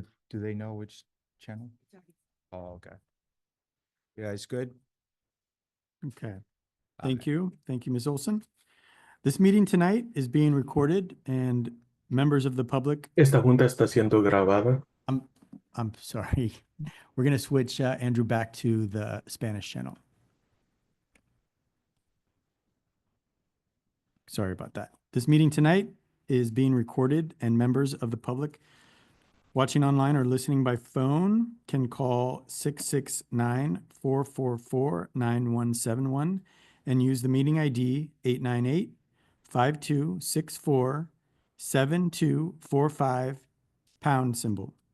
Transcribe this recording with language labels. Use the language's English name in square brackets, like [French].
[English] Do they know which channel? Oh, okay. Yeah, it's good. Okay. Thank you. Thank you, Ms. Olson. This meeting tonight is being recorded and members of the public, [Spanish] Esta junta está siendo grabada. [English] I'm sorry. We're going to switch Andrew back to the Spanish channel. Sorry about that. This meeting tonight is being recorded and members of the public watching online or listening by phone can call 669-444-9171 and use the meeting ID 898-5264-7245 pound symbol.